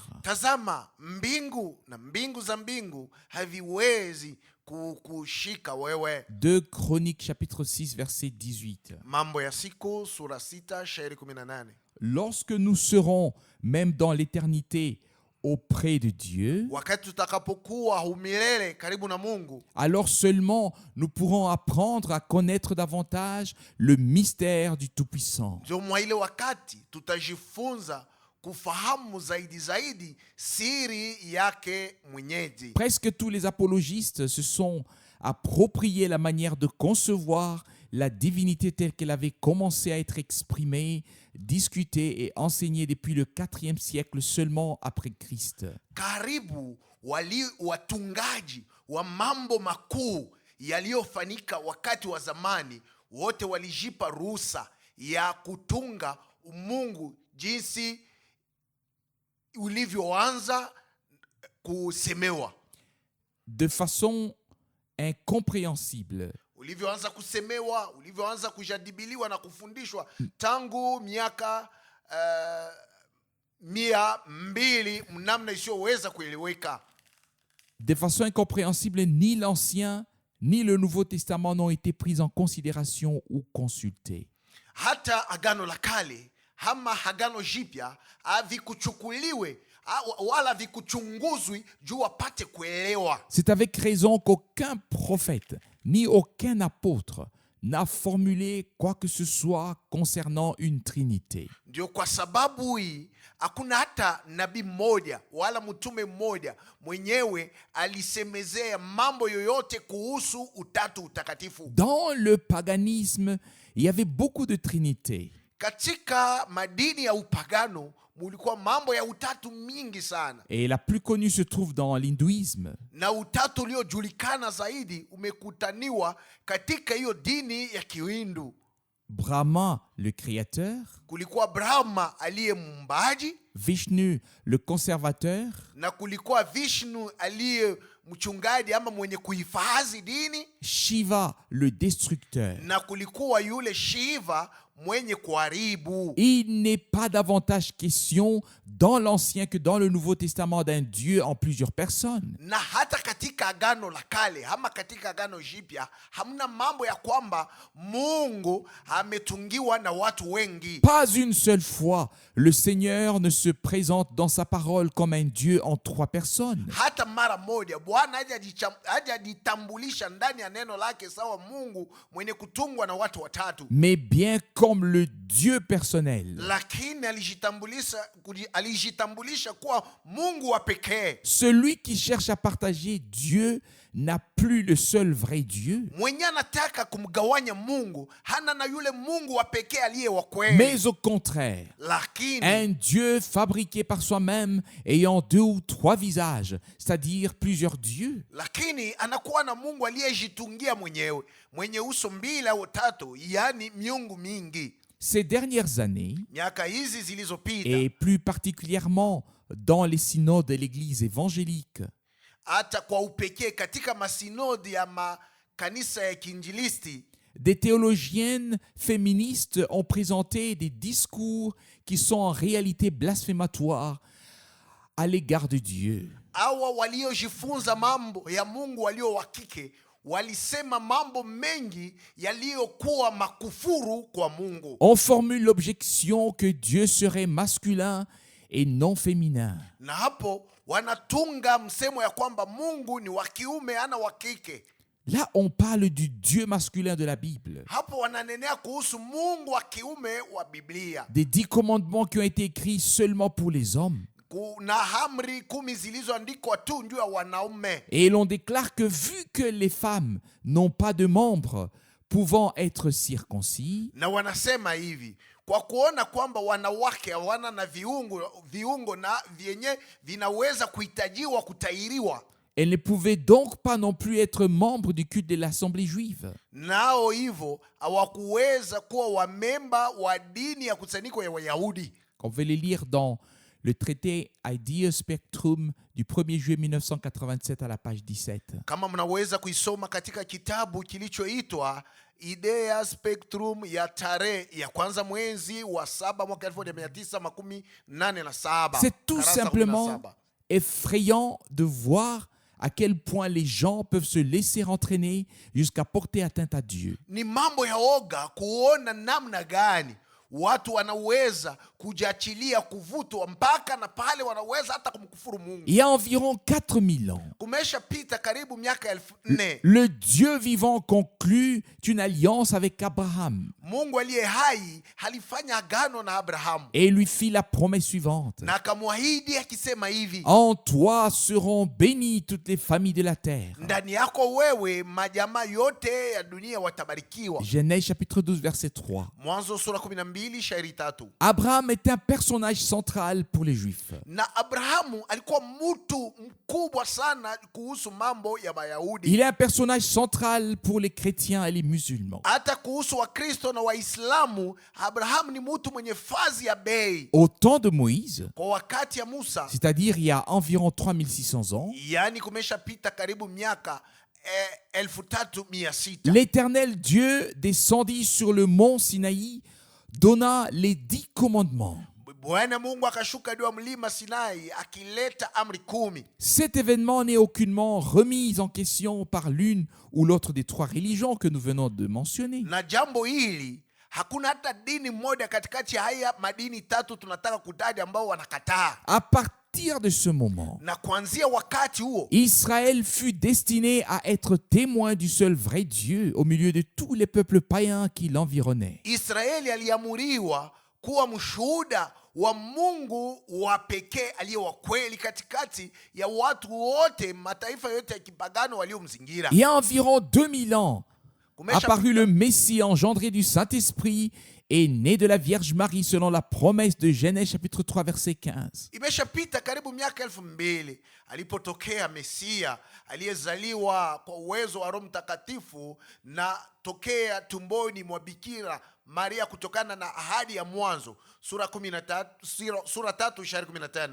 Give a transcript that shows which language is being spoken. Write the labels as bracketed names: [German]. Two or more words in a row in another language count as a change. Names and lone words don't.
[Swahili] Tazama, mbingu na mbingu za mbingu haviwezi kukushika wewe. [French] 2 Chroniques chapitre 6 verset 18. [Swahili] Mambo ya siku sura 6 shairi 18. [French] Lorsque nous serons même dans l'éternité auprès de Dieu, [Swahili] Wakati tutakapokuwa humilele karibu na Mungu, [French] alors seulement nous pourrons apprendre à connaître davantage le mystère du Tout-Puissant. [Swahili] ndio mwa ile wakati tutajifunza kufahamu zaidi siri yake mwenyeji. [French] Presque tous les apologistes se sont appropriés la manière de concevoir la divinité telle qu'elle avait commencé à être exprimée, discutée et enseignée depuis le IVe siècle seulement après Christ. [Swahili] Karibu watungaji wa mambo makuu yaliyofanyika wakati wa zamani wote walijipa ruhusa ya kutunga umungu jinsi ulivyoanza kusemewa, [French] De façon incompréhensible. [Swahili] ulivyoanza kusemewa, ulivyoanza kujadiliwa na kufundishwa tangu miaka 200 mnamna isiyoweza kueleweka. [French] De façon incompréhensible, ni l'Ancien ni le Nouveau Testament n'ont été pris en considération ou consultés. [Swahili] Hata agano la kale ama agano jipya havikuchukuliwe wala vikuchunguzwi juu wapate kuelewa. [French] C'est avec raison qu'aucun prophète ni aucun apôtre n'a formulé quoi que ce soit concernant une trinité. [Swahili] Ndio kwa sababu hii hakuna hata nabii mmoja wala mtume mmoja mwenyewe alisemezea mambo yoyote kuhusu utatu utakatifu. [French] Dans le paganisme, il y avait beaucoup de trinités. [Swahili] Katika madini ya upagano mulikuwa mambo ya utatu mingi sana, [French] Et la plus connue se trouve dans l'hindouisme. [Swahili] na utatu uliojulikana zaidi umekutaniwa katika hiyo dini ya Kihindu. [French] Brahma, le créateur, [Swahili] Kulikuwa Brahma aliye muumbaji, [French] Vishnu, le conservateur, [Swahili] na kulikuwa Vishnu aliye mchungaji ama mwenye kuhifadhi dini, [French] Shiva, le destructeur. [Swahili] na kulikuwa yule Shiva mwenye kuharibu. [French] Il n'est pas davantage question dans l'Ancien que dans le Nouveau Testament d'un Dieu en plusieurs personnes. [Swahili] Na hata katika agano la kale ama katika agano jipya hamna mambo ya kwamba Mungu ametungiwa na watu wengi. [French] Pas une seule fois, le Seigneur ne se présente dans sa parole comme un Dieu en trois personnes. [Swahili] Hata mara moja Bwana hajajitambulisha ndani ya neno lake sawa Mungu mwenye kutungwa na watu watatu, [French] Mais bien comme le Dieu personnel. [Swahili] lakini alijitambulisha kuwa Mungu wa pekee. [French] Celui qui cherche à partager Dieu n'a plus le seul vrai Dieu, [Swahili] Mwenye anataka kumgawanya Mungu hana na yule Mungu wa pekee aliye wa kweli, [French] mais au contraire, [Swahili] lakini [French] un Dieu fabriqué par soi-même ayant deux ou trois visages, c'est-à-dire plusieurs dieux. [Swahili] lakini anakuwa na Mungu aliyejitungia mwenyewe mwenye uso mbili au tatu, yani miungu mingi. [French] Ces dernières années, [Swahili] Miaka hizi zilizopita, [French] et plus particulièrement dans les synodes de l'Église évangélique, [Swahili] hata kwa upekee katika masinodi ya makanisa ya kiinjilisti, [French] des théologiennes féministes ont présenté des discours qui sont en réalité blasphématoires à l'égard de Dieu. [Swahili] hawa waliojifunza mambo ya Mungu walio wa kike walisema mambo mengi yaliyokuwa makufuru kwa Mungu. [French] On formule l'objection que Dieu serait masculin et non féminin. [Swahili] Na hapo wanatunga msemo ya kwamba Mungu ni wa kiume ana wa kike. [French] Là, on parle du Dieu masculin de la Bible, [Swahili] Hapo wananenea kuhusu Mungu wa kiume wa Biblia. [French] des 10 commandements qui ont été écrits seulement pour les hommes. [Swahili] Kuna amri 10 zilizoandikwa tu juu ya wanaume. [French] Et l'on déclare que vu que les femmes n'ont pas de membres pouvant être circoncis, [Swahili] Na wanasema hivi, kwa kuona kwamba wanawake hawana na viungo na vyenye vinaweza kuhitajiwa kutahiriwa, [French] elles ne pouvaient donc pas non plus être membres du culte de l'Assemblée juive. [Swahili] nao hivyo hawakuweza kuwa wamemba wa dini ya kusanyiko ya Wayahudi. [French] On veut les lire dans le traité Idea Spectrum du 1er juillet 1987 à la page 17. [Swahili] Kama mnaweza kuisoma katika kitabu kilichoitwa Idea Spectrum ya tarehe ya kwanza mwezi wa 7 mwaka 1987. [French] C'est tout [Swahili] Karasa [French] simplement 17. effrayant de voir à quel point les gens peuvent se laisser entraîner jusqu'à porter atteinte à Dieu. [Swahili] Ni mambo ya oga kuona namna gani watu wanaweza kujiachilia kuvutwa mpaka na pale wanaweza hata kumkufuru Mungu. [French] Il y a environ 4000 ans, [Swahili] Kumeshapita karibu miaka 4000. [French] le Dieu vivant conclut une alliance avec Abraham [Swahili] Mungu aliye hai alifanya agano na Abrahamu [French] et lui fit la promesse suivante. [Swahili] na akamwahidi akisema hivi, [French] En toi seront bénies toutes les familles de la terre. [Swahili] ndani yako wewe majamaa yote ya dunia watabarikiwa. [French] Genèse chapitre 12 verset 3. [Swahili] Mwanzo sura 12 shairi 3. [French] Abraham est un personnage central pour les Juifs. [Swahili] Na Abrahamu alikuwa mtu mkubwa sana kuhusu mambo ya Wayahudi, [French] Il est un personnage central pour les chrétiens et les musulmans. [Swahili] hata kuhusu Wakristo na Waislamu. Abrahamu ni mtu mwenye fazi ya bei. [French] Au temps de Moïse, [Swahili] Kwa wakati ya Musa, [French] c'est-à-dire il y a environ 3600 ans, [Swahili] yani kumeshapita karibu miaka 3600, [French] l'Éternel Dieu descendit sur le mont Sinaï, donna les 10 commandements. [Swahili] Bwana Mungu akashuka juu ya mlima Sinai akileta amri 10. [French] Cet événement n'est aucunement remis en question par l'une ou l'autre des 3 religions que nous venons de mentionner. [Swahili] Na jambo hili hakuna hata dini moja katikati ya haya madini 3 tunataka kutaja ambao wanakataa. [French] À partir de ce moment, [Swahili] Na kuanzia wakati huo [French] Israël fut destiné à être témoin du seul vrai Dieu au milieu de tous les peuples païens qui l'environnaient. [Swahili] Israeli aliamuriwa kuwa mshuhuda wa Mungu wa pekee aliye wa kweli katikati ya watu wote, mataifa yote ya kipagano waliomzingira. [French] Il y a environ 2000 ans, apparut le Messie engendré du Saint-Esprit et né de la Vierge Marie selon la promesse de Genèse chapitre 3 verset 15. [Swahili] Imeshapita karibu miaka 2000 alipotokea Mesia aliyezaliwa kwa uwezo wa Roho Mtakatifu na tokea tumboni mwa Bikira Maria kutokana na ahadi ya Mwanzo sura 13 sura 3:15.